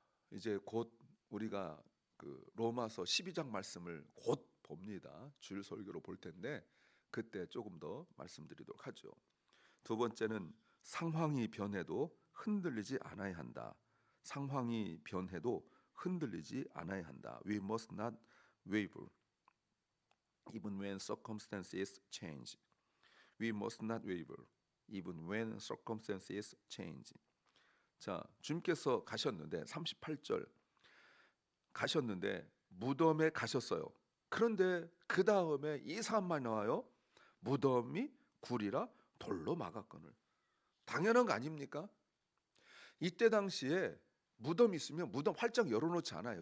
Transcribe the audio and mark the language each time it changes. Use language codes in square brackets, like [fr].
[ko] 이제 곧 우리가 그 로마서 12장 말씀을 곧 봅니다. 주일 설교로 볼 텐데 그때 조금 더 말씀드리도록 하죠. 두 번째는 상황이 변해도 흔들리지 않아야 한다. 상황이 변해도 흔들리지 않아야 한다. [en] We must not waver even when circumstances change. We must not waver even when circumstances change. [ko] 자, 주님께서 가셨는데 38절 가셨는데 무덤에 가셨어요. 그런데 그 다음에 이 사람만 나와요. 무덤이 굴이라 돌로 막았거늘. 당연한 거 아닙니까? 이때 당시에 무덤 있으면 무덤 활짝 열어놓지 않아요.